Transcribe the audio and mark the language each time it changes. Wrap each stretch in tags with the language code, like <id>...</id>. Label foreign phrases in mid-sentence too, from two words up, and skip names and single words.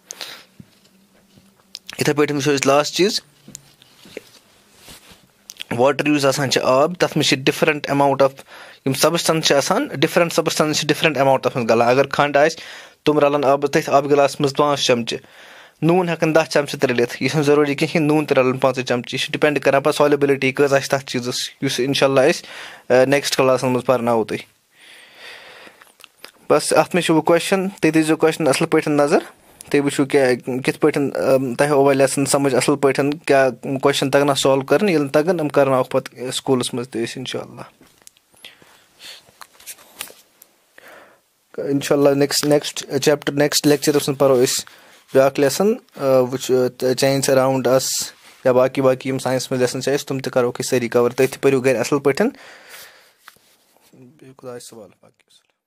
<ks>یِتھَے پٲٹھۍ وٕچھو أسۍ لاسٹ چیٖز واٹَر یُس آسان چھِ آب تَتھ منٛز چھِ</ks> <en>different amount of</en> <ks>یِم سَبسٹَنس چھِ آسان</ks> <en>different substance</en> <ks>چھِ</ks> <en>different amount</en> <ks>تَتھ منٛز گَلان اگر کھنٛڈ آسہِ تِم رَلَن آبَس تٔتھۍ آبہٕ گِلاسَس منٛز 5 چَمچہٕ نوٗن ہٮ۪کَن 10 چَمچہٕ تہِ رٔلِتھ یہِ چھُنہٕ ضروٗری کِہیٖنۍ نوٗن تہِ رَلَن 5 چَمچہٕ یہِ چھُ ڈِپٮ۪نٛڈ کَران پَتہٕ سالِبِلٹی کۭژاہ چھِ تَتھ چیٖزَس یُس</ks> <ar>اِنشاء اللہ</ar> <ks>أسۍ نیکسٹ کٕلاسَن منٛز پَرناوو تُہۍ بَس اَتھ منٛز چھُ وۄنۍ کوسچن تُہۍ دِیٖزیو کوسچن اَصٕل پٲٹھۍ نظر تُہۍ وٕچھِو کیٛاہ کِتھ پٲٹھۍ تۄہہِ ہووا لیسن سَمٕجھ اَصٕل پٲٹھۍ کیٛاہ کوسچن تَگنا سالو کَرٕنۍ ییٚلہِ نہٕ تَگان یِم کَرناوَکھ پَتہٕ سکوٗلَس منٛز تہِ أسۍ اِنشاء اللہ</ks> <en>next chapter</en> <ks>نیکسٹ لیکچَرَس منٛز پَرو أسۍ بیٛاکھ لیسن وٕچھ</ks> <en>change around us</en> <ks>یا باقٕے یِم ساینَس منٛز لیسن چھِ اَسہِ تِم تہِ کَروکھ أسۍ سٲری کَوَر تُہۍ تہِ پٔرِو گَرِ اَصٕل پٲٹھۍ بیٚیہِ خۄدایَس سوال باقٕے</ks>